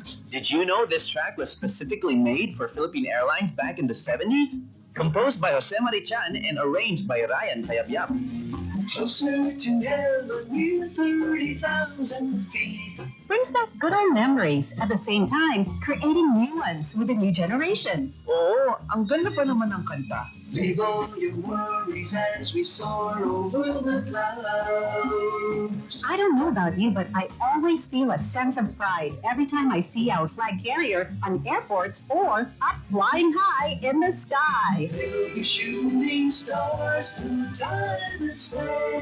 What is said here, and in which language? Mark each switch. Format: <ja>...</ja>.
<en>Did you know this track was specifically made for Philippine Airlines back in the 70s? Composed by Jose Marichan and arranged by Ryan Tayabyab. Closer to heaven, we're 30,000 feet. Brings back good old memories at the same time, creating new ones with a new generation.</en> <tl>Oo, ang ganda pa naman ng kanta.</tl> <en>Leave all your worries as we soar over the clouds. I don't know about you, but I always feel a sense of pride every time I see our flag carrier on airports or up flying high in the sky. We'll be shooting stars through time and space.</en>